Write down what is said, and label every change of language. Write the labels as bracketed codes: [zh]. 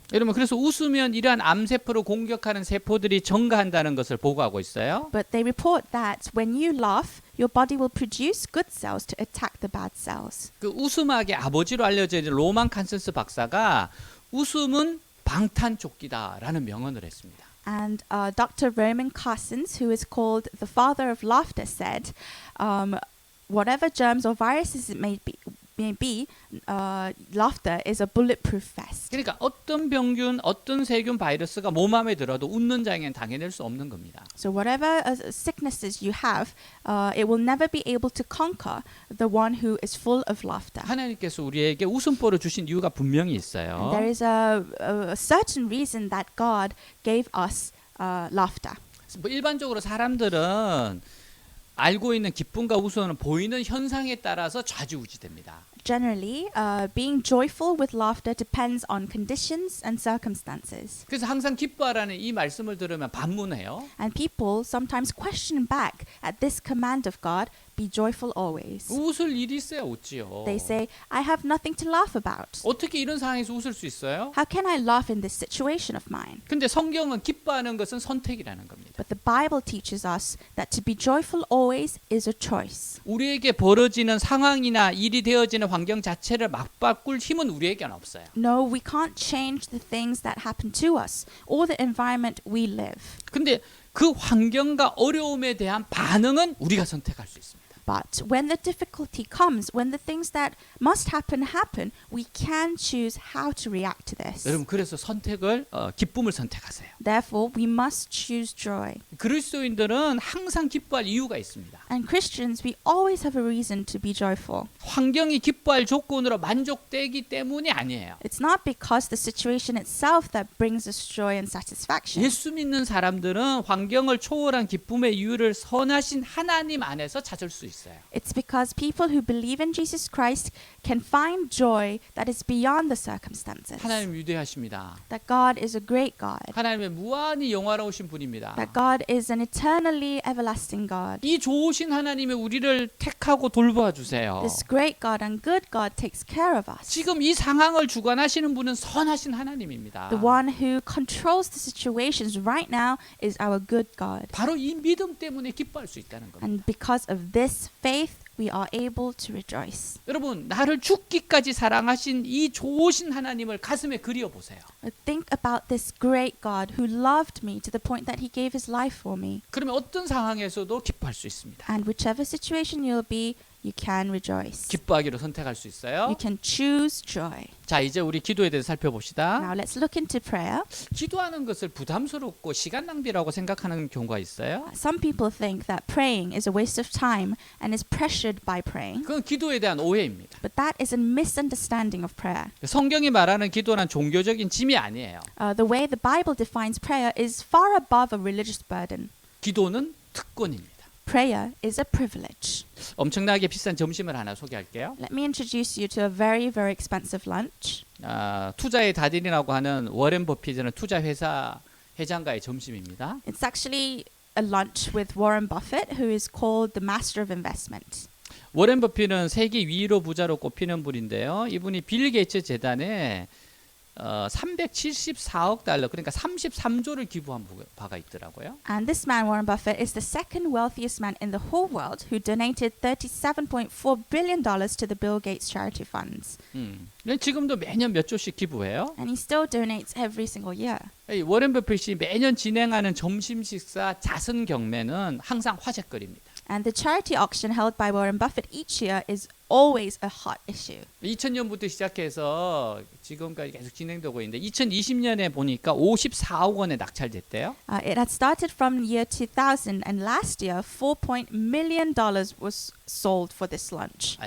[ko] 여러분 그래서 웃으면 이러한 암세포를 공격하는 세포들이 증가한다는 것을 보고하고 있어요. [en] But they report that when you laugh, your body will produce good cells to attack the bad cells. [ko] 그 웃음학의 아버지로 알려져 있는 로만 칸센스 박사가 웃음은 방탄조끼다라는 명언을 했습니다. [en] And Dr. Roman Carsons, who is called the father of laughter, said, whatever germs or viruses it may be, laughter is a bulletproof vest. [ko] 그러니까 어떤 병균, 어떤 세균, 바이러스가 몸 안에 들어도 웃는 자에게는 당해낼 수 없는 겁니다. [en] So whatever sicknesses you have, it will never be able to conquer the one who is full of laughter. [ko] 하나님께서 우리에게 웃음보를 주신 이유가 분명히 있어요. [en] And there is a certain reason that God gave us laughter. [ko] 뭐 일반적으로 사람들은 알고 있는 기쁨과 웃음은 보이는 현상에 따라서 좌지우지됩니다. [en] Generally, being joyful with laughter depends on conditions and circumstances. [ko] 그래서 항상 기뻐하라는 이 말씀을 들으면 반문해요. [en] And people sometimes question back at this command of God, be joyful always. [ko] 웃을 일이 있어야 웃지요. [en] They say, I have nothing to laugh about. [ko] 어떻게 이런 상황에서 웃을 수 있어요? [en] How can I laugh in this situation of mine? [ko] 근데 성경은 기뻐하는 것은 선택이라는 겁니다. [en] But the Bible teaches us that to be joyful always is a choice. [ko] 우리에게 벌어지는 상황이나 일이 되어지는 환경 자체를 맞바꿀 힘은 우리에게는 없어요. [en] No, we can't change the things that happen to us or the environment we live. [ko] 근데 그 환경과 어려움에 대한 반응은 우리가 선택할 수 있습니다. [en] But when the difficulty comes, when the things that must happen, we can choose how to react to this. [ko] 여러분 그래서 기쁨을 선택하세요. [en] Therefore, we must choose joy. [ko] 그리스도인들은 항상 기뻐할 이유가 있습니다. [en] And Christians, we always have a reason to be joyful. [ko] 환경이 기뻐할 조건으로 만족되기 때문이 아니에요. [en] It's not because the situation itself that brings us joy and satisfaction. [ko] 예수 믿는 사람들은 환경을 초월한 기쁨의 이유를 선하신 하나님 안에서 찾을 수 있어요. 있어요. [en] It's because people who believe in Jesus Christ can find joy that is beyond the circumstances. [ko] 하나님 위대하십니다. [en] That God is a great God. [ko] 하나님의 무한히 영화로우신 분입니다. [en] That God is an eternally everlasting God. [ko] 이 좋으신 하나님이 우리를 택하고 돌보아 주세요. [en] This great God and good God takes care of us. [ko] 지금 이 상황을 주관하시는 분은 선하신 하나님입니다. [en] The one who controls the situations right now is our good God. [ko] 바로 이 믿음 때문에 기뻐할 수 있다는 겁니다. [en] And because of this faith, we are able to rejoice. [ko] 여러분, 나를 죽기까지 사랑하신 이 좋으신 하나님을 가슴에 그려 보세요. [en] Think about this great God who loved me to the point that he gave his life for me. [ko] 그러면 어떤 상황에서도 기뻐할 수 있습니다. [en] And whichever situation you'll be, you can rejoice. [ko] 기뻐하기로 선택할 수 있어요. [en] You can choose joy. [ko] 자, 이제 우리 기도에 대해서 살펴봅시다. [en] Now let's look into prayer. [ko] 기도하는 것을 부담스럽고 시간 낭비라고 생각하는 경우가 있어요. [en] Some people think that praying is a waste of time and is pressured by praying, [ko] 그건 기도에 대한 오해입니다. [en] but that is a misunderstanding of prayer. [ko] 성경이 말하는 기도는 종교적인 짐이 아니에요. [en] The way the Bible defines prayer is far above a religious burden. [ko] 기도는 특권입니다. [en] Prayer is a privilege. [ko] 엄청나게 비싼 점심을 하나 소개할게요. [en] Let me introduce you to a very, very expensive lunch. [ko] 투자의 달인이라고 하는 워렌 버핏은 투자 회사 회장가의 점심입니다. [en] It's actually a lunch with Warren Buffett, who is called the master of investment. [ko] 워렌 버핏은 세계 위로 부자로 꼽히는 분인데요. 이분이 빌 게이츠 재단에 374억 달러, 그러니까 33조를 기부한 바가 있더라고요. [en] And this man, Warren Buffett, is the second wealthiest man in the whole world who donated $37.4 billion to the Bill Gates charity funds. [ko] 지금도 매년 몇 조씩 기부해요. [en] And he still donates every single year. [ko] 이 워렌 버핏이 매년 진행하는 점심 식사 자선 경매는 항상 화제거리입니다. [en] And the charity auction held by Warren Buffett each year is always a hot issue. [ko] 2000년부터 시작해서 지금까지 계속 진행되고 있는데 2020년에 보니까 54억 원에 낙찰됐대요. [en] It had started from year 2000, and last year $4 million was sold for this lunch.